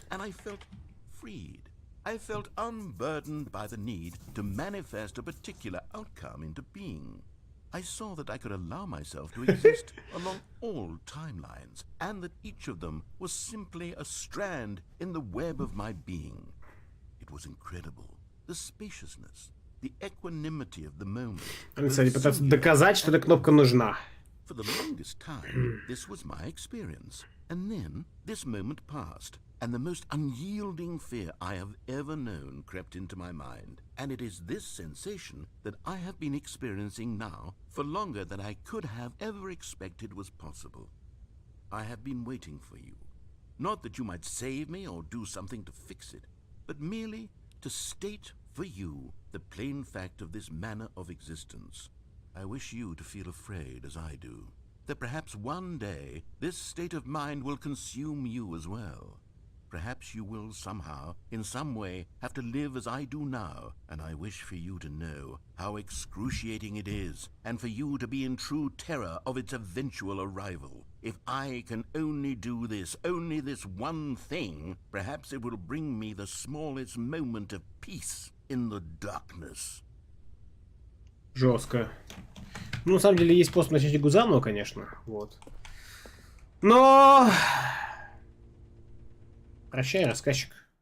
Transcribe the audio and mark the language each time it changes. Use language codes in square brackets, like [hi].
[en] And I felt freed. I felt unburdened by the need to manifest a particular outcome into being. I saw that I could allow myself to exist along all timelines, and that each of them was simply a strand in the web of my being. It was incredible. The spaciousness, the equanimity of the moment. [ru] Кстати, пытаться доказать, что эта кнопка нужна. [en] For the longest time, this was my experience. And then, this moment passed, and the most unyielding fear I have ever known crept into my mind. And it is this sensation that I have been experiencing now for longer than I could have ever expected was possible. I have been waiting for you. Not that you might save me or do something to fix it, but merely to state for you the plain fact of this manner of existence. I wish you to feel afraid as I do, that perhaps one day this state of mind will consume you as well. Perhaps you will somehow, in some way, have to live as I do now, and I wish for you to know how excruciating it is, and for you to be in true terror of its eventual arrival. If I can only do this, only this one thing, perhaps it will bring me the smallest moment of peace in the darkness. [ru] Жестко. Ну, на самом деле, есть способ начать игру заново, конечно. Вот. Но... Прощай, рассказчик.